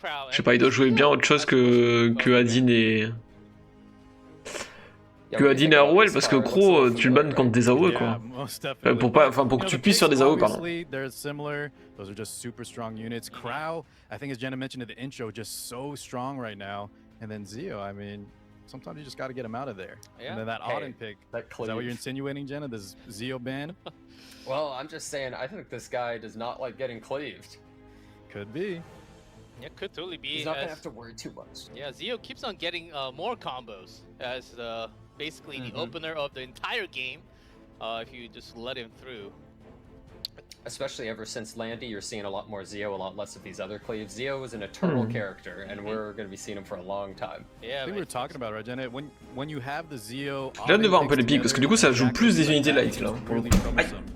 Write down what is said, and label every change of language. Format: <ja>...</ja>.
<fr>Je sais pas, il doit jouer bien autre chose que Adin et. Que Adin et Arrowell, parce que Crow, tu le bannes contre des AOE quoi. Pour que tu puisses sur des AOE, pardon.</fr> <en>Those are just super strong units. Crow, I think as Jenna mentioned in the intro, just so strong right now. And then Zio, I mean, sometimes you just got to get him out of there. Yeah. And then that Auden pick. Is that what you're insinuating, Jenna? This Zio ban? Well, I'm just saying, I think this guy does not like getting cleaved. Could be. Yeah, could totally be. He's not gonna have to worry too much. Yeah, Zio keeps on getting more combos as basically the opener of the entire game. If you just let him through. Especially ever since Landy, you're seeing a lot more Zio, a lot less of these other cleaves. Zio is an eternal character, and we're going to be seeing him for a long time. Yeah, I think we were talking about, right, Jenna? When you have the Zio...</en> <fr>J'ai hâte de voir un peu les pics, parce que du coup ça joue plus des unités light là. Aïe.</fr>